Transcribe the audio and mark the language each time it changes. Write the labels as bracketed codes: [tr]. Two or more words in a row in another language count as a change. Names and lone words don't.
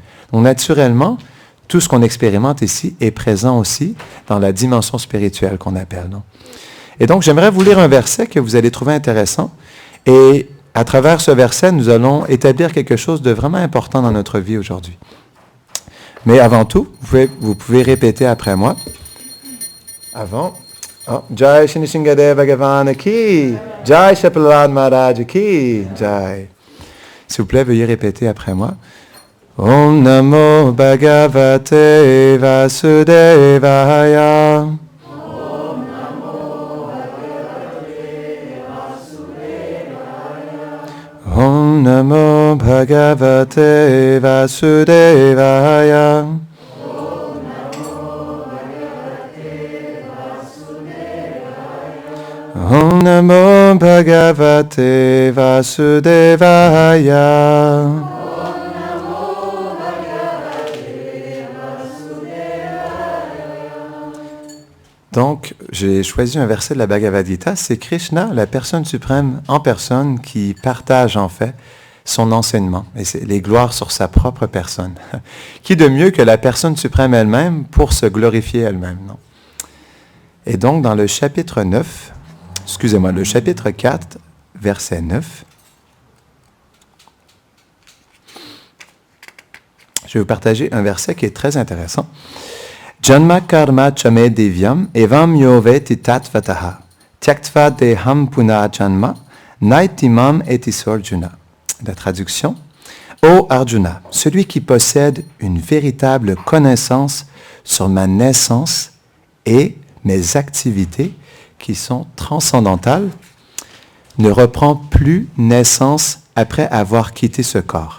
[fr] Donc, naturellement, tout ce qu'on expérimente ici est présent aussi dans la dimension spirituelle qu'on appelle, non? Et donc, j'aimerais vous lire un verset que vous allez trouver intéressant. Et à travers ce verset, nous allons établir quelque chose de vraiment important dans notre vie aujourd'hui. Mais avant tout, vous pouvez répéter après moi. Avant. [hi] ओह, जय श्री नृसिंहदेव भगवान की, जय श्री प्रह्लाद महाराज की, जय. [fr] S'il vous plaît, veuillez répéter après moi. [sa] ॐ नमो भगवते वासुदेवाय. ॐ नमो भगवते वासुदेवाय. ॐ नमो भगवते वासुदेवाय. ॐ नमो भगवते वासुदेवाय. [fr] Donc, j'ai choisi un verset de la Bhagavad Gita, c'est Krishna, la personne suprême en personne, qui partage en fait son enseignement et les gloires sur sa propre personne. Qui de mieux que la personne suprême elle-même pour se glorifier elle-même, non? Et donc, dans le chapitre 9, le chapitre 4, verset 9, je vais vous partager un verset qui est très intéressant. [sa] जन्म कर्म च मे दिव्यम् एवं यो वेत्ति तत्त्वतः त्यक्त्वा देहं पुनर्जन्म नैति माम् एति सोऽर्जुन. [fr] La traduction. Ô Arjuna, celui qui possède une véritable connaissance sur ma naissance et mes activités qui sont transcendantales ne reprend plus naissance après avoir quitté ce corps.